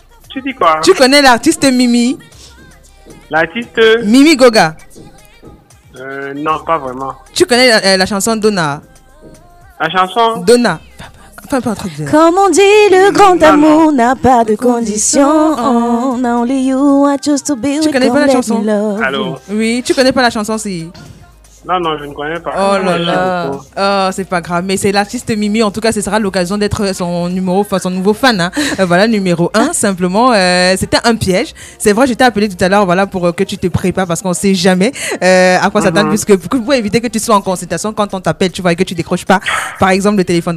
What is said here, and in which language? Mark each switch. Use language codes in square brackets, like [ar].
[fr] Tu dis quoi? Tu connais l'artiste Mimi? L'artiste Mimi Goga. Non, pas vraiment. Tu connais la chanson Donna? La chanson Donna. Enfin, pas un truc de... Comme on dit, le grand amour n'a pas de condition. [en] Only you, I choose to be with. [fr] Tu connais pas la chanson? Allô? Oui, tu connais pas la chanson, si? Non, non, je ne connais pas. Oh là là. Oh, c'est pas grave. Mais c'est l'artiste Mimi. En tout cas, ce sera l'occasion d'être son nouveau fan. Hein. Voilà, numéro 1, simplement. C'était un piège. C'est vrai, je t'ai appelé tout à l'heure, voilà, pour que tu te prépares parce qu'on sait jamais à quoi s'attendre, puisque pour éviter que tu sois en consultation quand on t'appelle, tu vois, et que tu décroches pas, par exemple, le téléphone.